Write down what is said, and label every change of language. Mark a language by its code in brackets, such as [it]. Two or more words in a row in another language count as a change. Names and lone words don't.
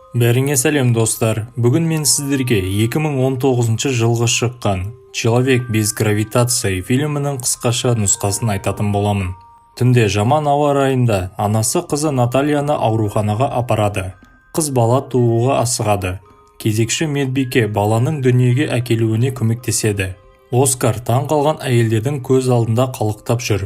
[kk] Бәріңе сәлем достар. Бүгін мен сіздерге 2019 жылғы шыққан «Человек без гравитации» фильмінің қысқаша нұсқасын айтатын боламын. Түнде жаман ауа райында анасы қызы Натальяны ауруханаға апарады. Қыз бала тууға асығады. Кезекші медбике баланың дүниеге әкелуіне көмектеседі. Оскар таң қалған әйелдердің көз алдында қалықтап жүр.